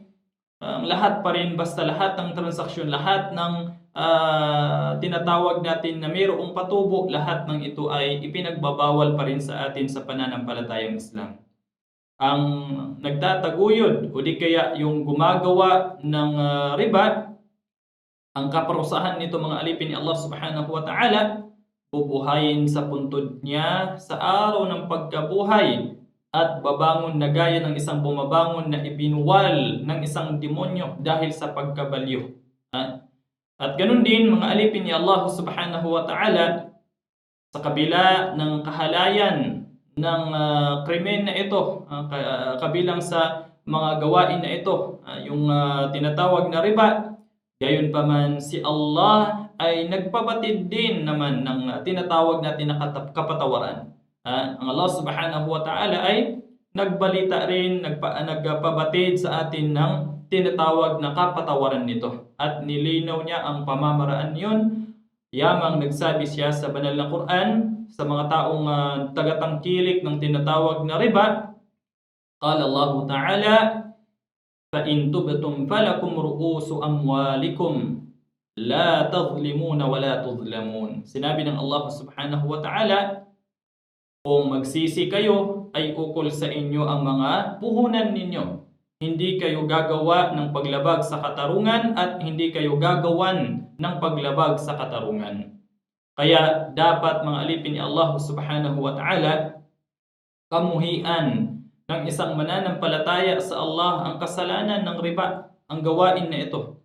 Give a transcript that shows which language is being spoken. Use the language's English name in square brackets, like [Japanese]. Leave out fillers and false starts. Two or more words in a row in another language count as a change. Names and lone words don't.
[Filipino] Lahat pa rin, basta lahat ng transaksyon, lahat ng tinatawag natin na mayroong patubo, lahat ng ito ay ipinagbabawal pa rin sa atin sa pananampalatayang Islam. Ang nagtataguyod o di kaya yung gumagawa ng riba, ang kaparusahan nito mga alipin ni Allah [Arabic] سبحانه وتعالى [Filipino] bubuhayin sa puntod niya sa araw ng pagkabuhay at babangon na gaya ng isang bumabangon na ibinuwal ng isang demonyo dahil sa pagkabaliw. At ganun din mga alipin ni Allah [Arabic] سبحانه وتعالى, [Filipino] sa kabila ng kahalayan ng krimen na ito, kabilang sa mga gawain na ito, yung tinatawag na riba, gayon pa man si Allah ay nagpabatid din naman ng tinatawag natin na kapatawaran. Ang Allah [Arabic] سبحانه وتعالى [Filipino] ay nagbalita rin, nagpabatid sa atin ng tinatawag na kapatawaran nito. At nilinaw niya ang pamamaraan yun. Yamang nagsabi siya sa banal na Quran sa mga taong tagatangkilik ng tinatawag na riba. [Arabic] قال الله تعالى, فَإِن تُبْتُمْ فَلَكُمْ رُؤُوسُ أَمْوَالِكُمْ لَا تَظْلِمُونَ وَلَا تُظْلَمُونَ. [Filipino] Sinabi ng Allah [Arabic] سبحانه وتعالى, [Filipino] kung magsisi kayo ay ukol sa inyo ang mga puhunan ninyo. Hindi kayo gagawa ng paglabag sa katarungan at hindi kayo gagawan ng paglabag sa katarungan. Kaya dapat mga alipin ni Allah [Arabic] سبحانه وتعالى, [Filipino] kamuhian ng isang mananampalataya sa Allah ang kasalanan ng riba, ang gawain na ito.